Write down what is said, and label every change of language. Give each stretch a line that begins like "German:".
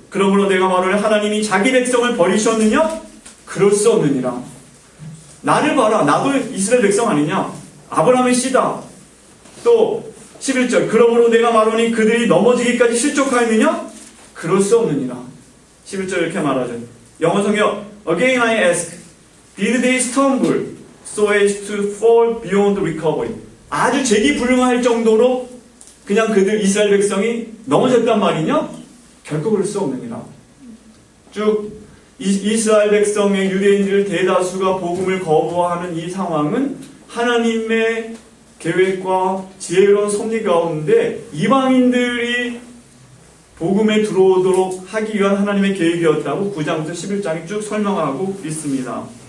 Korean: 그러므로 내가 말하노니 하나님이 자기 백성을 버리셨느냐? 그럴 수 없느니라. 나를 봐라. 나도 이스라엘 백성 아니냐? 아브라함의 씨다. 또 11절 그러므로 내가 말하노니 그들이 넘어지기까지 실족하였느냐? 그럴 수 없느니라. 11절 이렇게 말하죠. 영어 성경
English: Again I ask, did they stumble so as to fall beyond recovery?
Korean: 아주 재기불능할 정도로 그냥 그들 이스라엘 백성이 넘어졌단 말이냐? 결코 그럴 수 없느니라. 쭉 이스라엘 백성의 유대인들 대다수가 복음을 거부하는 이 상황은 하나님의 계획과 지혜로운 섭리 가운데 이방인들이 복음에 들어오도록 하기 위한 하나님의 계획이었다고 9장부터 11장이 쭉 설명하고 있습니다.